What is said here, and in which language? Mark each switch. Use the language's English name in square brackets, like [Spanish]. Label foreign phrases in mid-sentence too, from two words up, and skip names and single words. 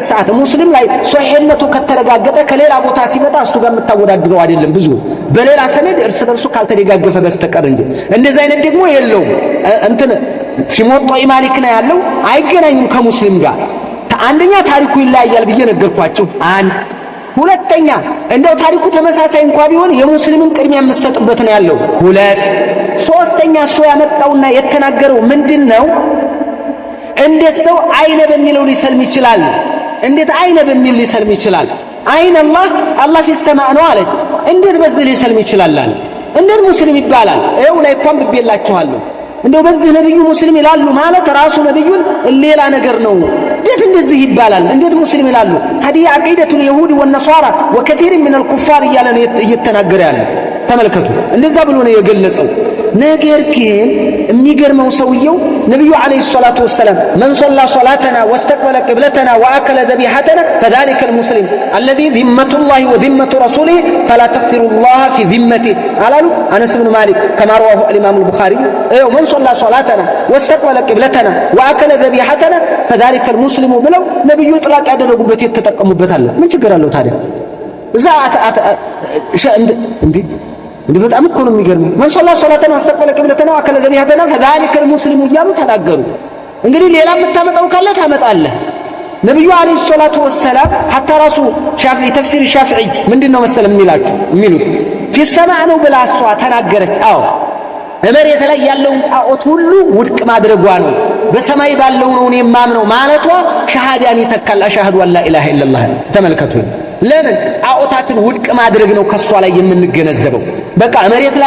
[Amharic] ሰዓት ሙስሊም ላይ ሷሂህነቱ ከተረጋገጠ ከሌላ ቦታ ሲመጣ እሱ ጋር የምታወዳድረው አይደለም ብዙ በሌላ ሰነድ እርስ በርሱ ካልተደጋገፈ በስተቀር እንጂ እንደዚህ አይነት ደግሞ የለውም እንትን ሲሞጣ ማሊክ ነው ያለው አይገናኝም ከሙስሊም ጋር አንደኛ ታሪኩ ይለያያል ብዬ ነገርኳችሁ አንድ ሁለተኛ እንደው ታሪኩ ተመሳሳይ እንኳን ቢሆን የሙስሊምን ቅድሚያ የምትሰጥበት ነው ያለው ሁለት ሶስተኛ እሱ ያመጣውና የተናገረው ምንድነው እንደሰው አይነ በሚለው ሊሰልም ይችላል እንዴት አይነ በሚል ሊሰልም ይችላል አይነ አላህ [Arabic] في السماء [Amharic] ነው አለ እንዴት በዚህ ሊሰልም ይችላል እንዴት ሙስሊም ይባላል ይኸው ላይ እንኳን ብቤላችኋለሁ እንደው በዚህ ነብዩ ሙስሊም ይላሉ ማለት ራሱ ነብዩን ሌላ ነገር ነው እንዴት እንደዚህ ይባላል እንዴት ሙስሊም ይላሉ [Arabic] هذه عقيدة اليهود والنصارى وكثير من الكفار [Amharic] እያለ ነው እየተናገረ ያለው ተመልከቱ እንደዛ ብሎ ነው የገለጸው ነገር ግን የሚገርመው ሰውየው ነብዩ [Arabic] عليه الصلاة والسلام من صلى صلاتنا واستقبل قبلتنا واكل ذبيحتنا فذلك المسلم الذي ذمة الله وذمة رسوله فلا تغفر الله في ذمته قالوا انس بن مالك كما رواه الامام البخاري من صلى صلاتنا واستقبل قبلتنا واكل ذبيحتنا فذلك المسلم [Amharic] ብለው ነብዩ ጥላቅ ያደረጉበት የተጠቀሙበት አለ ምን ችግር አለው ታዲያ እዛ እንዴ በጣም እኮ ነው የሚገርመው [Arabic] من صلى صلاتنا واستقبل قبلتنا واكل ذبيحتنا فذلك المسلم [Amharic] እያሉ ተናገሩ እንግዲህ ሌላ የምታመጣው ካለ ታመጣለህ ነብዩ [Arabic] عليه الصلاة والسلام [Amharic] hatta ራሱ ሻፊዒ ተፍሲር ሻፊዒ ምንድነው መሰለም የሚሉት [Arabic] في السماء [Amharic] ነው ብላ እሷ ተናገረች አዎ መሬት ላይ ያለውን ጣዖት ሁሉ ውድቅ ማድረጓ ነው በሰማይ ባለው ነው የማምነው ማለቷ ሸሃዳን ይተካል [Arabic] أشهد أن لا إله إلا الله [Amharic] ተመልከቱ ለምን ጣዖታትን ውድቅ ማድረግ ነው ከሷ ላይ የምንገነዘበው በቃ መሬት ላይ